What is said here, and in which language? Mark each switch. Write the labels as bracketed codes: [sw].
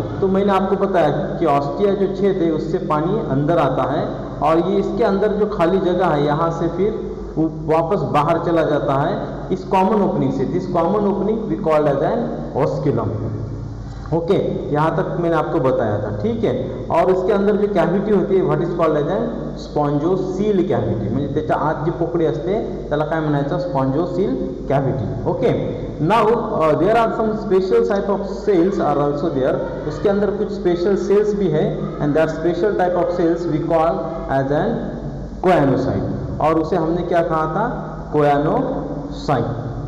[hi] तो मैंने आपको बताया कि ऑस्टिया जो छेद है उससे पानी अंदर आता है, और ये इसके अंदर जो खाली जगह है यहाँ से फिर वापस बाहर चला जाता है इस कॉमन ओपनिंग से। [en] This common opening we called as an osculum. [hi] Okay, यहाँ तक मैंने आपको बताया था, ठीक है। और इसके अंदर जो कॅव्हिटी होती है [en] what is called as an spongocoel cavity, [mr] म्हणजे त्याच्या आत जी पोकळी असते त्याला काय म्हणायचं, spongocoel cavity. [en] Okay, now there are some special type of cells are also there. [hi] उसके अंदर कुछ स्पेशल सेल्स भी है, [en] and that special type of cells we call as an choanocyte, [hi] और उसे हमने क्या कहा था, कोयानोसाइट।